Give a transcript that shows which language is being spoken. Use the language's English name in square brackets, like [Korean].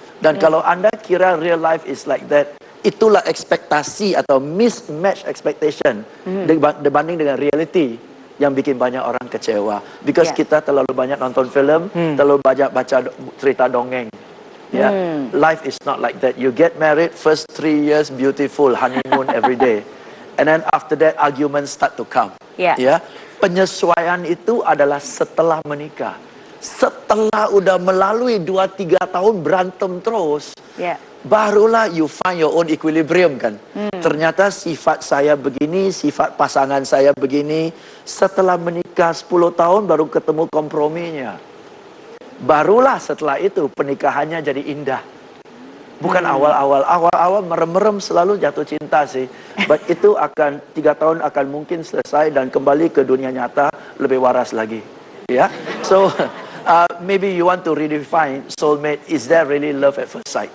[Indonesian] Dan kalau Anda kira [English] real life is like that, [Indonesian] itulah ekspektasi atau [English] mismatch expectation [Indonesian] dibanding dengan reality yang bikin banyak orang kecewa. Because kita terlalu banyak nonton film, terlalu banyak baca cerita dongeng. [English] Ya, life is not like that. You get married, first 3 years beautiful, honeymoon every day. And then after that arguments start to come. [Indonesian] Ya, penyesuaian itu adalah setelah menikah. Setelah udah melalui 2-3 tahun berantem terus, barulah [English] you find your own equilibrium [Indonesian] kan. Ternyata sifat saya begini, sifat pasangan saya begini. Setelah menikah 10 tahun baru ketemu komprominya. Barulah setelah itu pernikahannya jadi indah. Bukan awal-awal merem-merem selalu jatuh cinta sih. But itu akan 3 tahun akan mungkin selesai dan kembali ke dunia nyata lebih waras lagi. [English] Ya, so maybe you want to redefine soulmate. Is there really love at first sight?